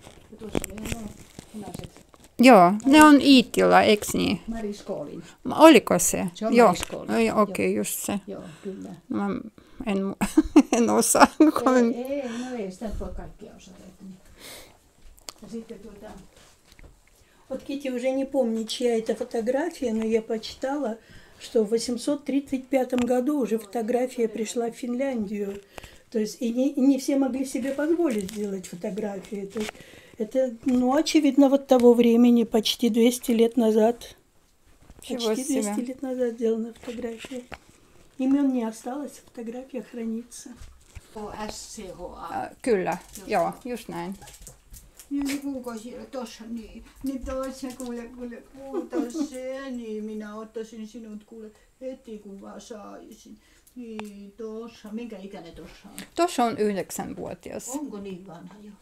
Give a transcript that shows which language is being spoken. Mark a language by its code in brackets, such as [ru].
[fi] Ja tuossa oli nuo punaiset Joo, ne on Iittila, eikö niin? Mariskoolin. Oliko se? Se on Joo, Mariskoolin. okei, just se. Joo, kyllä. Mä en osaa. Ei sitä voi kaikkia osata. Niin. Ja sitten [ru] Вот Кити уже не помнит, чья это фотография, но я почитала, что в 835 году уже фотография пришла в Финляндию. То есть и не все могли себе позволить сделать фотографии. То есть это, ну, очевидно, вот того времени, почти 200 лет назад. Почти 200 лет назад сделана фотография. Имен не осталось, фотография хранится. SCHA. [fi] Kyllä, joo, just näin. Niin kuka siellä tossa niin tossa kuule se, niin minä ottaisin sinut kuule heti kun vaan saisin. Niin tossa, minkä ikäinen tossa on? Tuossa on 9-vuotias. Onko niin vanha jo?